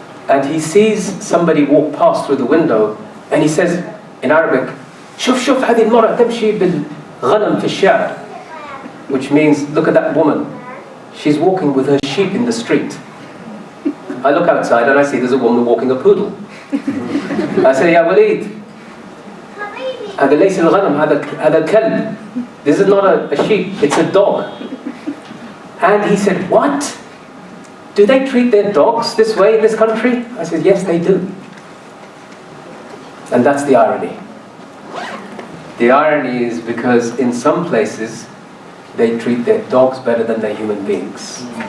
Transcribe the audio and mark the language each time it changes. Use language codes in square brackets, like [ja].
[en] And he sees somebody walk past through the window, and he says in Arabic, [ar] "Shuf shuf هذه المرأة تمشي بالغنم في الشارع," [en] which means, look at that woman. She's walking with her sheep in the street. I look outside and I see there's a woman walking a poodle. I say, [ar] "Ya Walid, هذا ليس الغنم هذا الكلب. [en] This is not a sheep, it's a dog." And he said, "What? Do they treat their dogs this way in this country?" I said, "Yes, they do." And that's the irony. The irony is because in some places they treat their dogs better than their human beings.